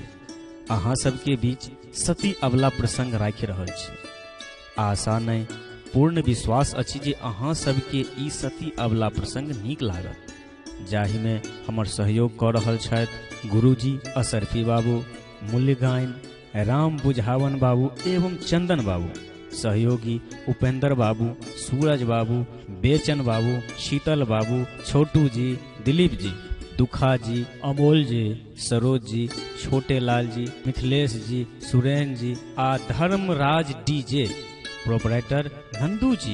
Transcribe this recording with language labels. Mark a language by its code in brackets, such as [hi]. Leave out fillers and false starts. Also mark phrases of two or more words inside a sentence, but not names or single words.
[mai] अहाँ सबके बीच सती अबला प्रसंग राखि रहल छी। आशा नहीं पूर्ण विश्वास अछि जे अहाँ सबके ई सती अबला प्रसंग नीक लागत, जाहि में हमर सहयोग कऽ रहल छथि गुरुजी असरफी बाबू, मूल्यगायन राम बुझावन बाबू एवं चंदन बाबू, सहयोगी उपेंद्र बाबू, सूरज बाबू, बेचन बाबू, शीतल बाबू, छोटू जी, दिलीप जी, दुखा जी, अमोल जी, सरोज जी, छोटे लाल जी, मिथिलेश जी, सुरेन जी आ धर्मराज [en] DJ proprietor [mai] नंदू जी।